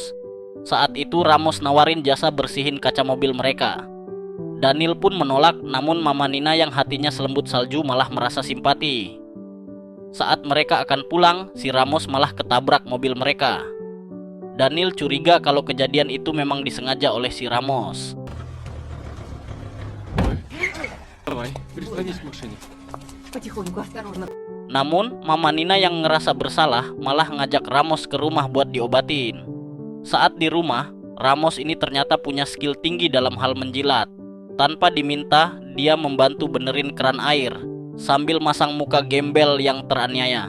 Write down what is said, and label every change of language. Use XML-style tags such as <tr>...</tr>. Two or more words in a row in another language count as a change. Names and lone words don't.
<id>Saat itu Ramos nawarin jasa bersihin kaca mobil mereka. Daniel pun menolak, namun Mama Nina yang hatinya selembut salju malah merasa simpati. Saat mereka akan pulang, si Ramos malah ketabrak mobil mereka. Daniel curiga kalau kejadian itu memang disengaja oleh si Ramos.</id> <ru>Давай, прислонись к машине. Потихоньку, осторожно.</ru> <id>Namun, Mama Nina yang ngerasa bersalah malah ngajak Ramos ke rumah buat diobatin. Saat di rumah, Ramos ini ternyata punya skill tinggi dalam hal menjilat. Tanpa diminta, dia membantu benerin keran air sambil masang muka gembel yang teraniaya.</id>